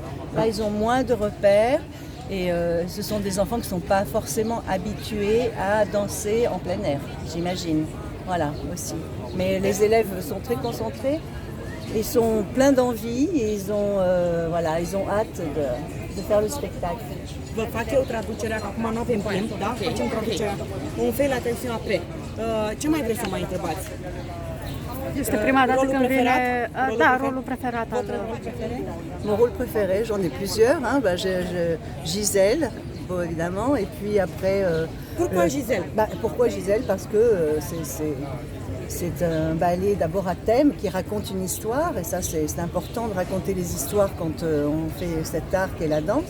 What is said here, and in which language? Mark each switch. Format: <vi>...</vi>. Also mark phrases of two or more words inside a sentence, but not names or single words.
<fr>Là, ils ont moins de repères et ce sont des enfants qui ne sont pas forcément habitués à danser en plein air, j'imagine. Voilà, aussi. Mais les élèves sont très concentrés. Ils sont pleins d'envie et ils ont hâte de faire le spectacle.</fr> <ro>Vă fac eu traducerea, că acum nu avem timp, da? Facem traducerea.</ro> <fr>Un fait la tension après.</fr> <ro>Ce mai vreți să mai întrebați? Este prima dată când vine, rolul preferat al...</ro> <fr>Mon rôle préféré, j'en ai plusieurs. J'ai Gisèle, bon, évidemment, et puis après... Pourquoi Gisèle? Pourquoi Gisèle? Parce que c'est un ballet d'abord à thème qui raconte une histoire, et ça c'est important de raconter les histoires quand on fait cet art qu'est la danse.</fr>